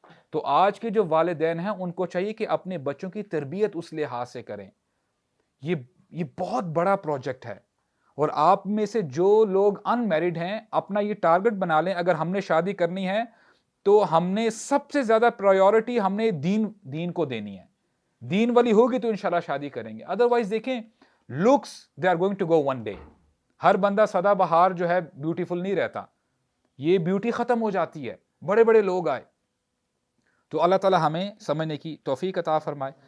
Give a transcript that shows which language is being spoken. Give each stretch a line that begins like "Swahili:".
Urdu: تو آج کے جو والدین ہیں ان کو چاہیے کہ اپنے بچوں کی تربیت اس لحاظ سے کریں. یہ بہت بڑا پروجیکٹ ہے. اور آپ میں سے جو لوگ ان میرڈ ہیں اپنا یہ ٹارگٹ بنا لیں، اگر ہم نے شادی کرنی ہے تو ہم نے سب سے زیادہ پرائیورٹی ہم نے دین کو دینی ہے. دین والی ہوگی تو انشاءاللہ شادی کریں گے.
English: Otherwise دیکھیں looks they are going to go one day.
Urdu: ہر بندہ سدا بہار جو ہے بیوٹیفل نہیں رہتا، یہ بیوٹی ختم ہو جاتی ہے. بڑے بڑے لوگ آئے. تو اللہ تعالی ہمیں سمجھنے کی توفیق عطا فرمائے.